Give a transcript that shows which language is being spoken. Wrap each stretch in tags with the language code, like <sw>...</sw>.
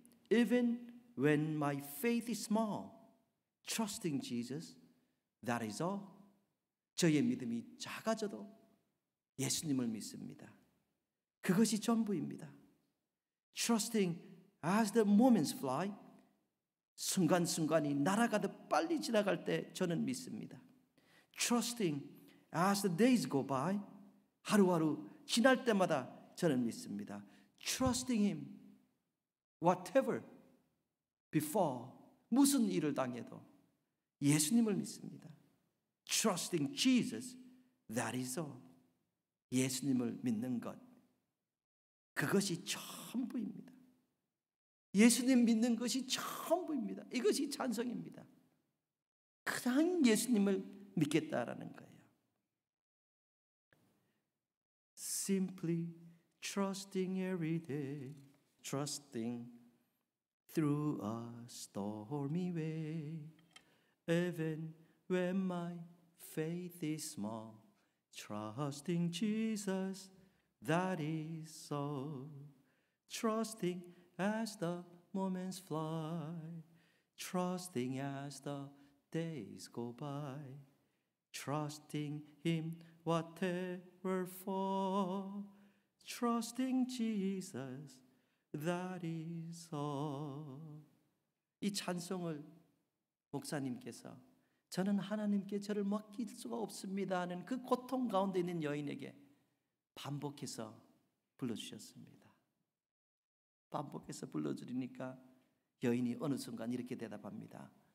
<en>Even when my faith is small, trusting Jesus, that is all.</en> <ko>저의 믿음이 작아져도 예수님을 믿습니다. 그것이 전부입니다.</ko> <en>Trusting as the moments fly,</en> <ko>순간순간이 날아가듯 빨리 지나갈 때 저는 믿습니다.</ko> <en>Trusting as the days go by,</en> <ko>하루하루 지날 때마다 저는 믿습니다.</ko> <en>Trusting Him, whatever before,</en> <ko>무슨 일을 당해도 예수님을 믿습니다.</ko> <en>Trusting Jesus, that is all.</en> <ko>예수님을 믿는 것, 그것이 전부입니다. 예수님 믿는 것이 전부입니다. 이것이 찬성입니다. 그냥 예수님을 믿겠다라는 거예요.</ko> <en>Simply trusting every day, trusting through a stormy way, even when my faith is small, trusting Jesus, that is all. Trusting as the moments fly, trusting as the days go by, trusting Him whatever fall, trusting Jesus, that is all.</en> <ko>이 찬송을 목사님께서 저는 하나님께 저를 맡길 수가 없습니다 하는 그 고통 가운데 있는 여인에게 반복해서 불러주셨습니다. 반복해서 불러주니까 여인이 어느 순간 이렇게 대답합니다.</ko>